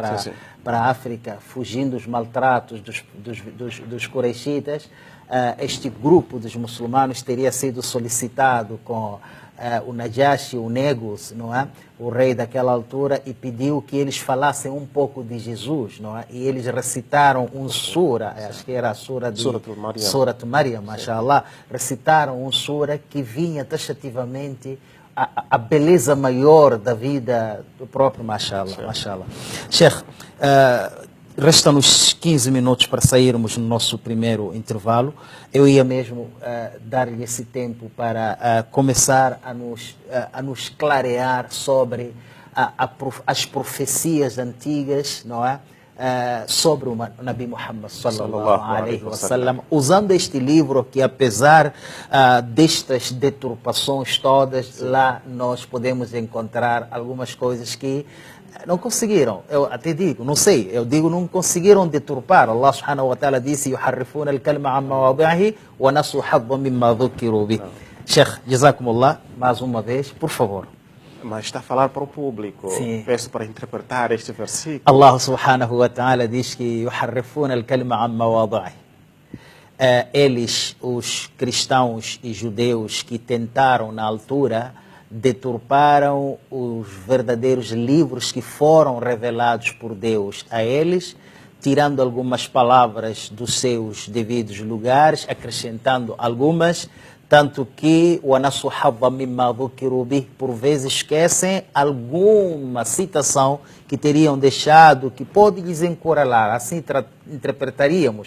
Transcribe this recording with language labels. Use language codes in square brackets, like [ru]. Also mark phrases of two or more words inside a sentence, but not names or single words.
[pt] Para a África, fugindo dos maltratos dos Quraishitas, este grupo dos muçulmanos teria sido solicitado com o Najashi, o Negus, não é? O rei daquela altura, e pediu que eles falassem um pouco de Jesus, não é? E eles recitaram um sura, acho que era a sura de Surat Maryam, mashallah, recitaram um sura que vinha taxativamente a beleza maior da vida do próprio [ar] ما شاء الله، ما شاء الله. [pt] Sheikh, restam-nos 15 minutos para sairmos no nosso primeiro intervalo. Eu ia mesmo dar-lhe esse tempo para começar a nos clarear sobre as profecias antigas, não é? Sobre o Nabi Muhammad [ar] صلى الله عليه وسلم, [pt] usando este livro que, apesar destas deturpações todas, lá nós podemos encontrar algumas coisas que não conseguiram, eu até digo, não sei, eu digo não conseguiram deturpar. [ar] الله سبحانه وتعالى disse: يحرفون الكلم عن مواضعه ونسوا حظا مما ذكروا به. [pt] Sheikh, jazakumullah, mais uma vez, por favor. Mas está a falar para o público. Sim. Peço para interpretar este versículo. [ar] الله سبحانه وتعالى [pt] diz que [ar] يحرفون الكلم عن مواضعه. [pt] Eles, os cristãos e judeus que tentaram na altura, deturparam os verdadeiros livros que foram revelados por Deus a eles, tirando algumas palavras dos seus devidos lugares, acrescentando algumas, tanto que por vezes esquecem alguma citação que teriam deixado, que pode lhes encorajar, assim interpretaríamos.